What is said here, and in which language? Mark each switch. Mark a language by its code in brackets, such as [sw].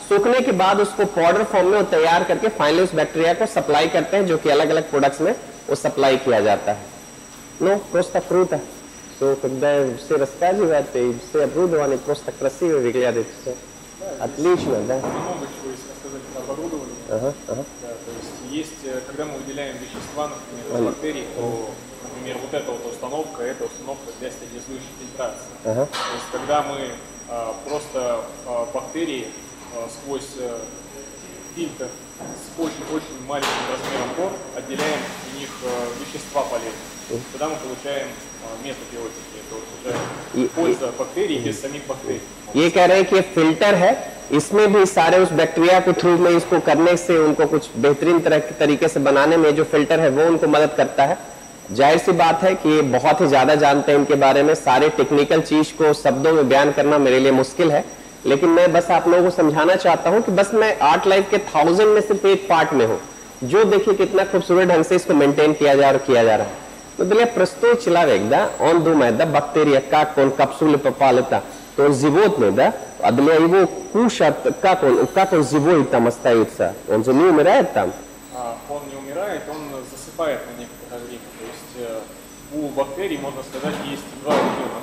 [hi] सूखने के बाद उसको पाउडर फॉर्म में वो तैयार करके फाइनली उस बैक्टीरिया को सप्लाई करते हैं, जो कि अलग अलग प्रोडक्ट्स में वो सप्लाई किया जाता है. [ru] Ну, просто круто. То, когда все рассказывают, и все оборудование просто красиво выглядит все. Отлично, да? Много чего есть рассказать про оборудование. Да, то есть, когда мы выделяем вещества, например, из бактерий, то, например, вот эта вот установка, это установка для стерилизующей фильтрации. То есть, когда мы просто бактерии сквозь фильтр с очень-очень маленьким размером пор, отделяем в них вещества полезные. Тогда мы получаем метабиотики. Это уже польза бактерий без самих бактерий. [hi] ये कह रहे हैं कि ये फिल्टर है, इसमें भी सारे उस बैक्टीरिया के थ्रू में इसको करने से उनको कुछ बेहतरीन तरीके से बनाने में जो फिल्टर है वो उनको मदद करता है। जाहिर सी बात है कि ये बहुत ही ज्यादा जानते हैं इनके बारे में, सारे टेक्निकल चीज को शब्दों में बयान करना मेरे लिए मुश्किल है, लेकिन मैं बस आप लोगों को समझाना चाहता हूं कि बस मैं आर्ट लाइफ के 1000 में सिर्फ एक पार्ट में हूं, जो देखिए कितना खूबसूरत ढंग से इसको मेंटेन किया जा रहा है। [ru] तो для простой человек, да, он думает, да, бактерия, как он капсулы попал это, то он животный, да, а для его кушать, как он живой там остается, он же не умирает там. Он не умирает, он засыпает на некоторое время. То есть у бактерий, можно сказать, есть два режима.